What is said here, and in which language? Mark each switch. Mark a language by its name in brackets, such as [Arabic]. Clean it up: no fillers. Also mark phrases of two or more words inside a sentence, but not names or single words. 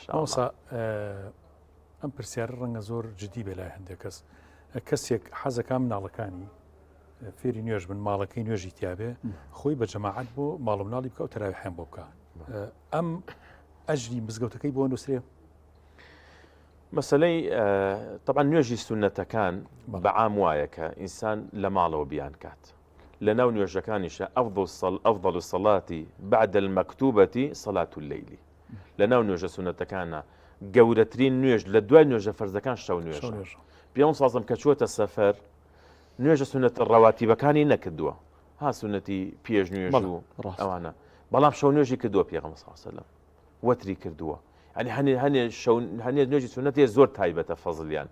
[Central Kurdish] ئەوسا ئەم پرسیارە ڕەنگە زۆر جدی بێ لای هەندێک کەس کەسێک حەزەکان مناڵەکانی فێری نوێژ بن ماڵەکەی نوێژی تیاابێ خۆی بە جەماعەت بۆ ماڵ مناڵی بکە و تەراویحیان بۆ بکە ئەم ئەژنی مزگەوتەکەی بۆ نووسێ مەسلەی طبعا نوێژی سونەتەکان بەعام وایە کە ئینسان لە ماڵەوە بیان کات لە ناو نوێژەکانیشە ئەفضل [Arabic] الصلاة بعد المكتوبة صلاة الليل [Central Kurdish] لە ناو نوێژە سونەتەکانە گەورەترین نوێژ لە دوای نوێژە فەرزەکان شەو نوێژ پێم سازم کە چووەتە سەفەر نوێژە سونەت ڕەواتیبەکانی نەکردووە ها سونەتی پێش نوێژ و ئەوانە بەڵام شەو نوێژی کردووە پێغەمبەر [Arabic] صلی الله علیه وسلم [Central Kurdish] وەتری کردووە ینی هەنێ نوێژی سونەتی زۆر تایبەتە فەزلیان